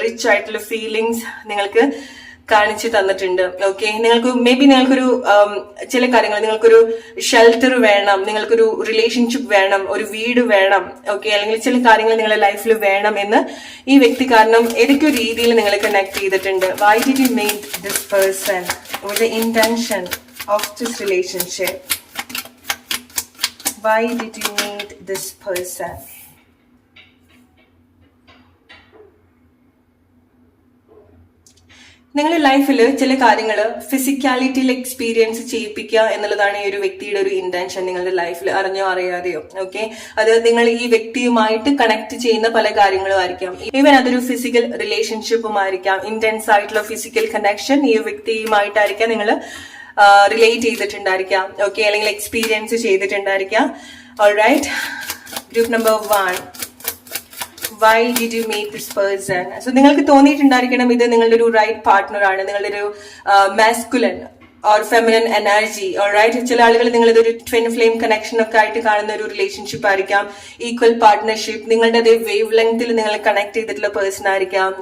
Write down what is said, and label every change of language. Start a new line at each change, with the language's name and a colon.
Malayalam: Rich ആയിട്ടുള്ള feelings നിങ്ങൾക്ക് കാണിച്ചു തന്നിട്ടുണ്ട്. ഓക്കെ, നിങ്ങൾക്ക് മേ ബി നിങ്ങൾക്കൊരു ചില കാര്യങ്ങൾ, നിങ്ങൾക്കൊരു ഷെൽട്ടർ വേണം, നിങ്ങൾക്കൊരു റിലേഷൻഷിപ്പ് വേണം, ഒരു വീട് വേണം. ഓക്കെ, അല്ലെങ്കിൽ ചില കാര്യങ്ങൾ നിങ്ങളുടെ ലൈഫിൽ വേണം എന്ന് ഈ വ്യക്തി കാരണം ഏതൊക്കെയോ രീതിയിൽ നിങ്ങൾ കണക്ട് ചെയ്തിട്ടുണ്ട്.
English: Why did you meet this person? What the intention of this relationship? Why did you meet this person?
Malayalam: നിങ്ങളുടെ ലൈഫിൽ ചില കാര്യങ്ങൾ ഫിസിക്കാലിറ്റിയിൽ എക്സ്പീരിയൻസ് ചെയ്യിപ്പിക്കുക എന്നുള്ളതാണ് ഈ ഒരു വ്യക്തിയുടെ ഒരു ഇന്റൻഷൻ നിങ്ങളുടെ ലൈഫിൽ, അറിഞ്ഞോ അറിയാതെയോ. ഓക്കെ, അത് നിങ്ങൾ ഈ വ്യക്തിയുമായിട്ട് കണക്ട് ചെയ്യുന്ന പല കാര്യങ്ങളും ആയിരിക്കാം. ഈവൻ അതൊരു ഫിസിക്കൽ റിലേഷൻഷിപ്പും ആയിരിക്കാം. ഇന്റൻസ് ആയിട്ടുള്ള ഫിസിക്കൽ കണക്ഷൻ ഈ വ്യക്തിയുമായിട്ടായിരിക്കാം നിങ്ങൾ റിലേറ്റ് ചെയ്തിട്ടുണ്ടായിരിക്കാം. ഓക്കെ, അല്ലെങ്കിൽ experience ചെയ്തിട്ടുണ്ടായിരിക്കാം.
English: Alright, group number 1, why did you meet this person?
Malayalam: So നിങ്ങൾക്ക് തോന്നിയിട്ടുണ്ടായിരിക്കണം ഇത് നിങ്ങളുടെ ഒരു റൈറ്റ് പാർട്ട്ണർ ആണ്, നിങ്ങളുടെ ഒരു മാസ്കുലൻ ഓർ ഫെമിനൻ എനർജി. ഓൾറൈറ്റ്, ചില ആളുകൾ നിങ്ങളിതൊരു ട്വിൻ ഫ്ലെയിം കണക്ഷൻ ഒക്കെ ആയിട്ട് കാണുന്ന ഒരു റിലേഷൻഷിപ്പ് ആയിരിക്കാം. ഈക്വൽ പാർട്ട്ണർഷിപ്പ്, നിങ്ങളുടെ അതേ വേവ് ലെങ്തിൽ നിങ്ങൾ കണക്ട് ചെയ്തിട്ടുള്ള പേഴ്സൺ ആയിരിക്കാം.